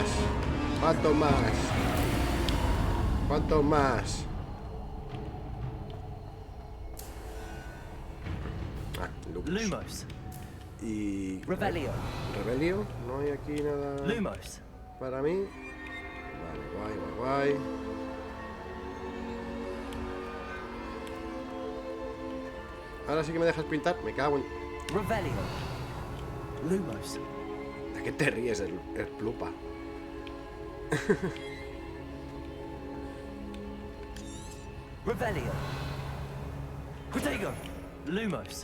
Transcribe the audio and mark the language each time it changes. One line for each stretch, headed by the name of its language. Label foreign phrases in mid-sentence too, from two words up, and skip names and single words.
Spanish: ¿Cuántos más? ¿Cuántos más? Ah, Lupus. Lumos. Y... Revelio. ¿Rebelio? ¿No hay aquí nada Lumos. para mí? Vale, guay. Ahora sí que me dejas pintar, me cago en... Revelio. Lumos. ¿De qué te ríes, el plupa? Revelio. Protego. Lumos.